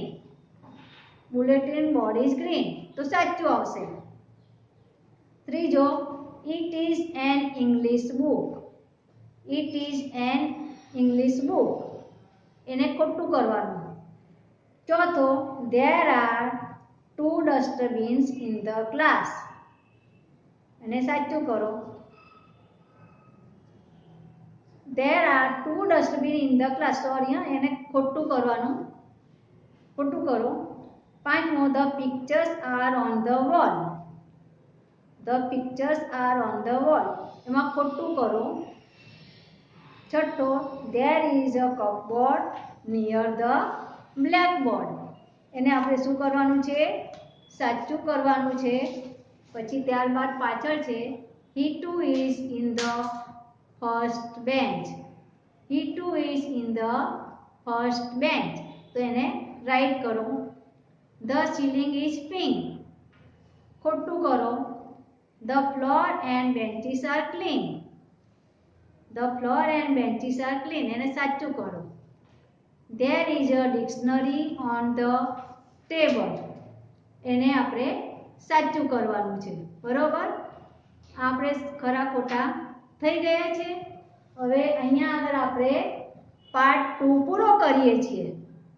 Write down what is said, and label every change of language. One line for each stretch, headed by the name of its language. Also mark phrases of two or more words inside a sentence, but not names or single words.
English: bulletin board is green,
Gujarati: તો સાચું આવશે.
English: ત્રીજો it is an English book. it is an English book,
Gujarati: એને ખોટું કરવાનું.
English: ચોથો there are 2 dustbins in the class,
Gujarati: એને સાચું કરો.
English: there are 2 dustbins in the class,
Gujarati: સોરી એને ખોટું કરવાનું, ખોટું કરો.
English: પાંચમો the pictures are on the wall. the pictures are on the wall,
Gujarati: એમાં ખોટું કરો.
English: છઠ્ઠો there is a cupboard near the blackboard,
Gujarati: એને આપણે શું કરવાનું છે? સાચું કરવાનું છે. પછી ત્યારબાદ પાછળ છે
English: he too is in the first bench. he too is in the first bench.
Gujarati: તો એને રાઈટ કરો.
English: the ceiling is pink.
Gujarati: ખોટું કરો.
English: the floor and benches are clean. the floor and benches are clean.
Gujarati: એને સાચું કરો.
English: there is a dictionary on the table.
Gujarati: એને આપણે સાચું કરવાનું છે. બરોબર. આપણે ખરા ખોટા થઈ ગયા છે. હવે અહીંયા આગળ આપણે પાર્ટ 2 પૂરો કરીએ છીએ.